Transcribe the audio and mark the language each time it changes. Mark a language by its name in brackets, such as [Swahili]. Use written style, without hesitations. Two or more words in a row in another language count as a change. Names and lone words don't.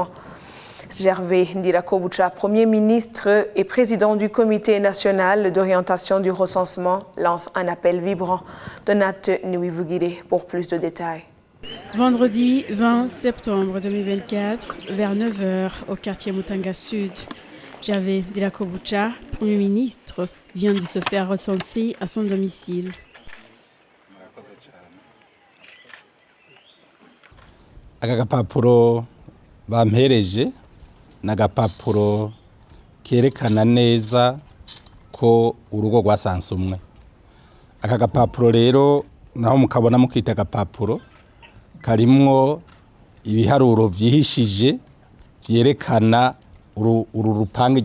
[French] Gervais Ndirakobucha, Premier ministre et président du Comité national d'orientation du recensement, lance un appel vibrant. Donate Nuivugire pour plus de détails. Vendredi 20 septembre 2024, vers 9h, au quartier Mutanga Sud, Gervais Ndirakobucha, Premier ministre, vient de se faire recenser à son domicile. [Rundi] Agapapuro bampereje n'agapapuro kerekana neza ko urugo rwasansumwe. Aka gapapuro rero naho mukabona mukita agapapuro karimwo ibiharuro vyihishije vyerekana uru rupange